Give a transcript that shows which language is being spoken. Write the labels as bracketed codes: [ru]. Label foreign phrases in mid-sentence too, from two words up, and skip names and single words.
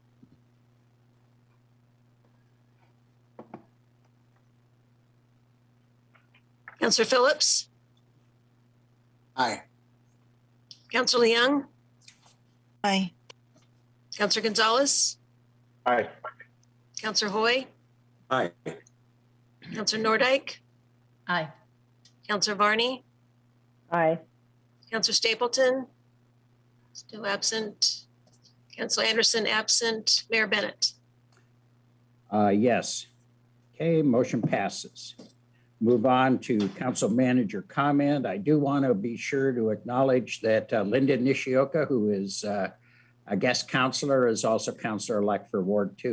[en] Counselor Phillips? Aye. Counselor Young? Aye. Counselor Gonzalez? Aye. Counselor Hoy? Aye. Counselor Nordike? Aye. Counselor Varney? Aye. Counselor Stapleton? Still absent. Counselor Anderson, absent. Mayor Bennett. Yes. Okay, motion passes. Move on to council manager comment. I do want to be sure to acknowledge that Linda Nishioka, who is a guest counselor, is also counselor-elect for Ward 2.